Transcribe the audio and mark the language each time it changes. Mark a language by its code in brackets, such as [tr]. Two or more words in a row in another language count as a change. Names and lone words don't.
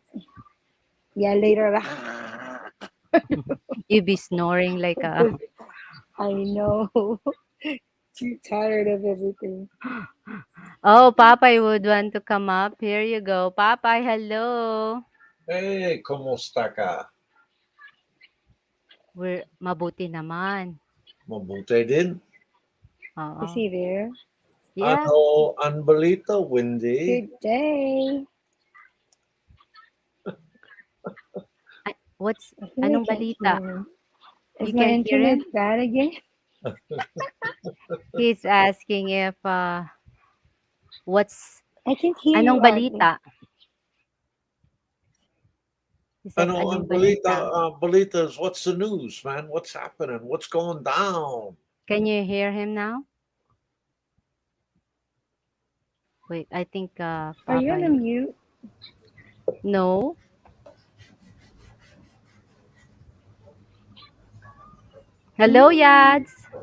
[en] yeah, later. You be snoring like a. I know. Too tired of everything. Oh, Popeye would want to come up. Here you go. Popeye, hello. [tl] Hey, kumusta ka? We're mabuti naman. Mabuti din. [en] Is [tl] Oo. [en] he there? Yeah. [tl] Ano ang balita, Wendy? [en] Good day. I think I [tl] Anong [en] can't [tl] balita? [en] hear him. You Is my can't hear internet him? bad again? He's asking if what's I can't hear [tl] anong [en] you, Ate. balita? He says [tl] Ano ang anong balita? balita? [en] Balita is what's the news, man? What's happening? What's going down? Can you hear him now? Wait, I think Are you on a Popeye. mute? No. Hello, Yads.